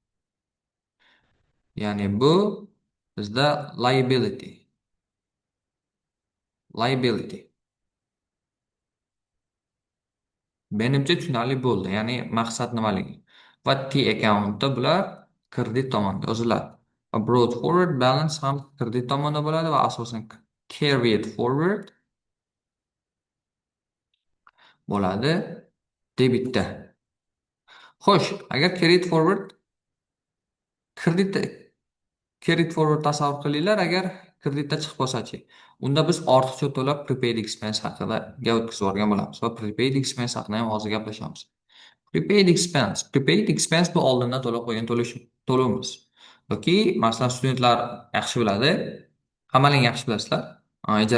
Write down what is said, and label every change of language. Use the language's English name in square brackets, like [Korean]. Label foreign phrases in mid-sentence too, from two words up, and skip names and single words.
[Uzbek] Ya'ni bu bizda liability. Liability. Menimcha tushunarli bo'ldi. Ya'ni maqsad nimaligi? Va T accountda bular kredit tomonda yoziladi. Va [English] brought forward [Uzbek] balance ham kredit tomonda bo'ladi va asosan [English] carried forward [Uzbek] bo'ladi debitda. Xo'sh, agar kreditda [English] carried forward [Uzbek] tasavvur qilinglar, agar kreditda chiqib qolsa-chi, unda biz ortiqcha to'lab [English] prepaid expense [Uzbek] haqida gap o'tkazib yuborgan bo'lamiz va [English] prepaid expense [Uzbek] haqida ham hozir gaplashamiz. [English] Prepaid expense. Prepaid expense [Uzbek] bu oldindan to'lab qo'ygan to'lovimiz. Yoki masalan studentlar yaxshi biladi, hammaning yaxshi bilasizlar.